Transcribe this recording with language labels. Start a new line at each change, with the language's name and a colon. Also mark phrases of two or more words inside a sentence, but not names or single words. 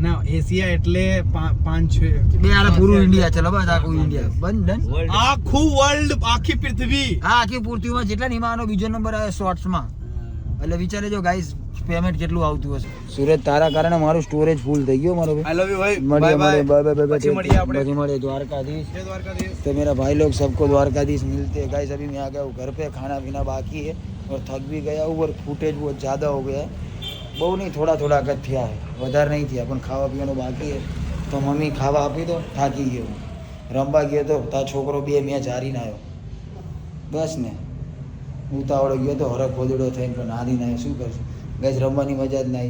Gujarati: ના એશિયા એટલે 5-6 બે આલે પૂરું ઇન્ડિયા. ચલો બસ આખું ઇન્ડિયા બંધ ડન. આખું વર્લ્ડ, આખી પૃથ્વી. હા આખી પૃથ્વીમાં જેટલા નિમાનો બીજો નંબર આવ્યો શોર્ટ્સમાં. એટલે વિચાર લેજો ગાઈસ પેમેન્ટ કેટલું આવતું હશે. સુરત તારા કારણે મારું
English: storage full
Gujarati: થઈ ગયો મારો ભાઈ.
English: I love you भाई. bye bye.
Gujarati: પછી મળીએ આપણે. પછી મળીએ. द्वारकाधीश.
Hindi: जय द्वारकाधीश. तो मेरा भाई लोग सबको द्वारकाधीश मिलते हैं गाइस. अभी मैं आ गया हूँ घर पे, खाना पीना बाकी है और थक भी गया हूँ और फुटेज बहुत ज़्यादा हो गया है.
Gujarati: બહુ નહીં, થોડા જ થયા છે, વધારે નહીં થયા, પણ ખાવા પીવાનું બાકી છે. તો મમ્મી ખાવા આપી દો, થાકી ગયો. રમવા ગયો તો તારો છોકરો 2 મેચ હારીને આવ્યો. બસ ને ઉતાવળો ગયો તો હરખ ખોદડો થઈને પણ હારીને આવ્યો. શું કરશું ગાઈસ, રમવાની મજા જ નહીં.